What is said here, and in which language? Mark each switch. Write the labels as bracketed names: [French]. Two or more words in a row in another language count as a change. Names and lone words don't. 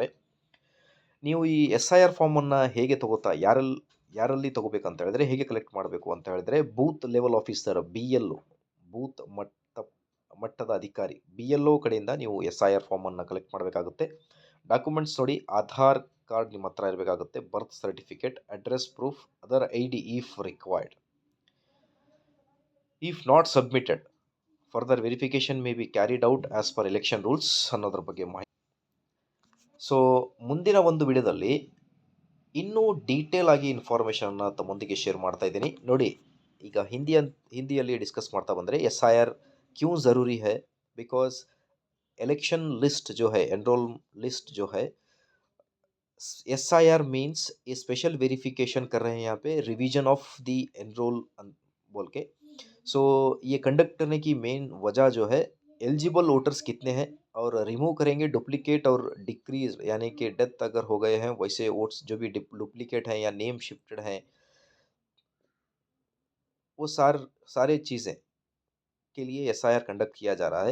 [Kannada] ನೀವು ಈ SIR ಫಾರ್ಮನ್ನು ಹೇಗೆ ಯಾರಲ್ಲಿ ತಗೋಬೇಕಂತ ಹೇಳಿದ್ರೆ, ಹೇಗೆ ಕಲೆಕ್ಟ್ ಮಾಡಬೇಕು ಅಂತ ಹೇಳಿದ್ರೆ, [English] booth level officer [Kannada] BLO, ಬೂತ್ ಮಟ್ಟದ ಅಧಿಕಾರಿ BLO ಕಡೆಯಿಂದ ನೀವು SIR ಫಾರ್ಮನ್ನು ಕಲೆಕ್ಟ್ ಮಾಡಬೇಕಾಗುತ್ತೆ. ಡಾಕ್ಯುಮೆಂಟ್ಸ್ ನೋಡಿ, ಆಧಾರ್ ಕಾರ್ಡ್ ನಿಮ್ಮ ಹತ್ರ ಇರಬೇಕಾಗುತ್ತೆ, [English] birth certificate, address proof, other ID if required. if not submitted, further verification may be carried out as per election rules [Kannada] ಅನ್ನೋದ್ರ ಬಗ್ಗೆ ಮಾಹಿತಿ. ಸೊ ಮುಂದಿನ ಒಂದು ವಿಡಿಯೋದಲ್ಲಿ ಇನ್ನೂ ಡೀಟೇಲ್ ಆಗಿ ಇನ್ಫಾರ್ಮೇಷನ್ನ ತಮ್ಮೊಂದಿಗೆ ಶೇರ್ ಮಾಡ್ತಾ ಇದ್ದೀನಿ. ನೋಡಿ, ಈಗ ಹಿಂದಿಯಲ್ಲಿ ಡಿಸ್ಕಸ್ ಮಾಡ್ತಾ ಬಂದರೆ, [Hindi] SIR क्यों ज़रूरी है, [English] because election list [Hindi] जो है, [English] enrol list [Hindi] जो है, SIR मीन्स ये [English] special verification [Hindi] कर रहे हैं यहाँ पे, [English] revision of the enrol [Hindi] बोल के. सो ये कंडक्ट करने की मेन वजह जो है, [English] eligible voters [Hindi] कितने हैं और रिमूव करेंगे डुप्लीकेट और डिक्रीज, यानी कि डेथ अगर हो गए हैं वैसे वोट्स जो भी डुप्लीकेट हैं या [English] name shifted [Hindi] हैं, वो सारे चीज़ें के लिए SIR कंडक्ट किया जा रहा है.